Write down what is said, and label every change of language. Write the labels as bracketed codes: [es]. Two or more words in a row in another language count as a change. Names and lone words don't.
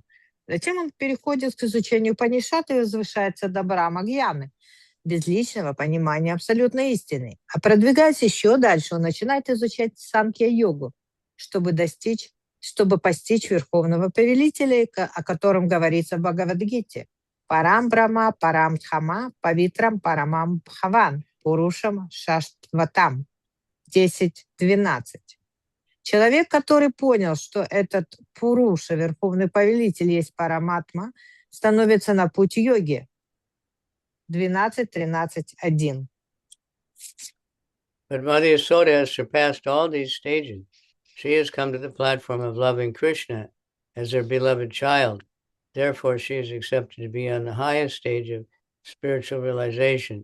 [ru] Затем он переходит к изучению Панишат и возвышается до Брахма-гьяны, без личного понимания абсолютной истины. А продвигаясь еще дальше, он начинает изучать Санкья-йогу, чтобы постичь Верховного Повелителя, о котором говорится в Бхагавад-гите. [sa] परं ब्रह्म, परं धाम, पवित्रं परमं भवान्, पुरुषं शाश्वतं, 10:12. [ru] Человек, который понял, что этот Пуруша, Верховный Повелитель, есть Параматма, становится на путь йоги. 12:13:1. [en] But Mother Yasoda has surpassed all these stages. She has come to the platform of loving Krishna as her beloved child. Therefore, she is accepted to be on the highest stage of spiritual realization.